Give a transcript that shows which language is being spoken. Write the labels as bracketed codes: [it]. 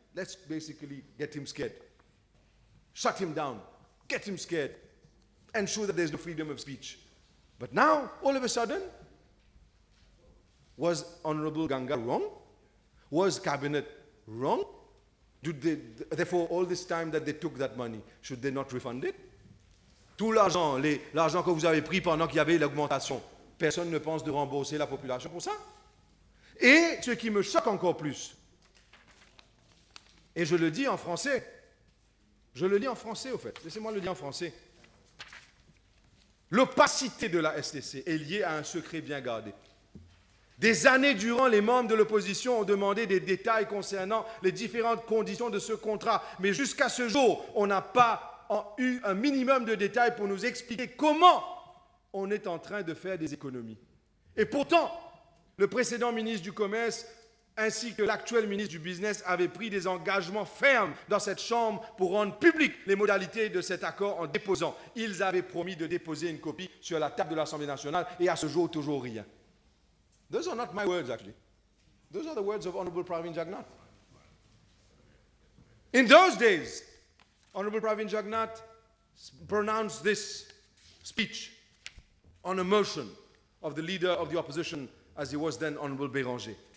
[en] Let's basically get him scared. Shut him down. Get him scared. Ensure that there's no freedom of speech. But now, all of a sudden, was Honorable Ganga wrong? Was Cabinet wrong? Therefore, all this time that they took that money, should they not refund it? [fr] Tout l'argent, l'argent que vous avez pris pendant qu'il y avait l'augmentation, personne ne pense de rembourser la population pour ça. Et ce qui me choque encore plus, et je le dis en français au fait, laissez-moi le dire en français. L'opacité de la STC est liée à un secret bien gardé. Des années durant, les membres de l'opposition ont demandé des détails concernant les différentes conditions de ce contrat. Mais jusqu'à ce jour, on n'a pas eu un minimum de détails pour nous expliquer comment on est en train de faire des économies. Et pourtant, le précédent ministre du Commerce ainsi que l'actuel ministre du Business avaient pris des engagements fermes dans cette Chambre pour rendre publiques les modalités de cet accord en déposant. Ils avaient promis de déposer une copie sur la table de l'Assemblée nationale et à ce jour, toujours rien. [en] Those are not my words, actually. Those are the words of Honorable Pravin Jagnnath. In those days, Honorable Pravin Jagnnath pronounced this speech on a motion of the leader of the opposition, as he was then Honorable Béranger.